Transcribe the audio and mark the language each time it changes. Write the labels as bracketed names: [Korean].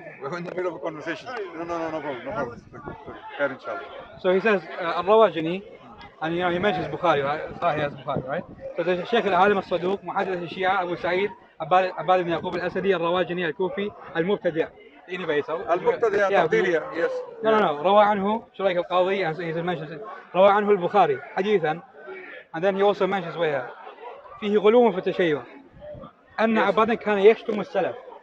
[English] We're in the middle of a conversation. No problem. Khair, inshallah. So he says الرواجني, and he mentions Bukhari, right? Sahih as Bukhari, right? So there's [Arabic] الشيخ العالم الصدوق محدث الشيعة أبو سعيد عباد بن يعقوب الأسدي الرواجني الكوفي المبتدع. [English] Anyway, so [Arabic] المبتدع تبديلية. [English] Yes. No. [Arabic] روى عنه شريك القاضي, [English] and he mentions it. [Arabic] روى عنه البخاري حديثا, [English] and then he also mentions where [Arabic] فيه غلو في التشيع أن عبادا كان يشتم السلف.